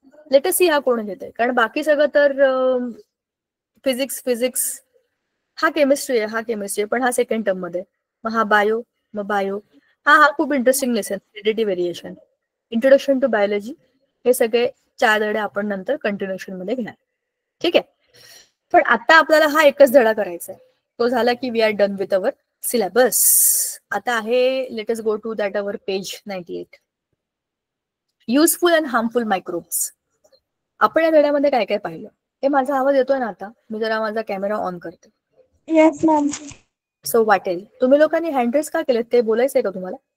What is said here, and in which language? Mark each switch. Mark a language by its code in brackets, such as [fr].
[en] let us see [mr] हा कोण घेतोय, कारण बाकी सगळं तर फिजिक्स हा केमिस्ट्री आहे, हा केमिस्ट्री आहे, पण हा सेकंड टर्म मध्ये. मग हा बायो, मग बायो. हा खूप interesting lesson, heredity variation, introduction to biology. हे सगळे 4 धडे आपण नंतर कंटिन्युएशन मध्ये घेणार. ठीक आहे? पण आता आपल्याला हा एकच धडा करायचा आहे. तो झाला की [en] We are done with our syllabus. [mr] आता आहे [en] Let us go to that our page 98. Useful and harmful microbes. [mr] आपण या धड्यामध्ये काय काय पाहिलं? हे माझा आवाज येतोय ना आता? मी जरा माझा कॅमेरा ऑन करते. [en] Yes ma'am. [mr] सो वाटेल. तुम्ही लोकांनी हँड रेस का केलेत ते बोलायचंय का तुम्हाला?